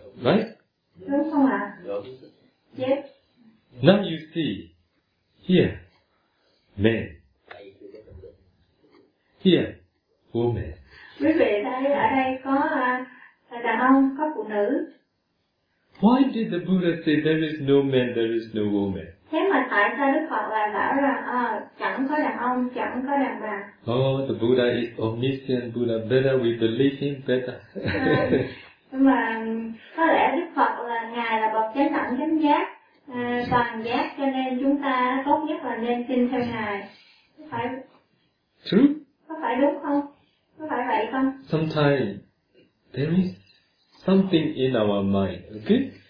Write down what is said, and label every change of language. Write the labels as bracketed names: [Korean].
[English] Right? Yes. Now you see, here, man. Here, woman. [Vietnamese] Quý vị thấy ở đây có đàn ông, có phụ nữ. [English] Why did the Buddha say there is no man, there is no woman? [Vietnamese] Thế mà tại sao Đức Phật lại bảo rằng chẳng có đàn ông, chẳng có đàn bà? [English] Oh, the Buddha is omniscient Buddha, better we believe him better. [Vietnamese] Mà có lẽ Đức Phật là Ngài là bậc chánh đẳng chánh giác, toàn giác, cho nên chúng ta tốt nhất là nên tin theo Ngài. [English] True? [Vietnamese] Có phải đúng không? Có phải vậy không? [English] Sometimes there is something in our mind, okay?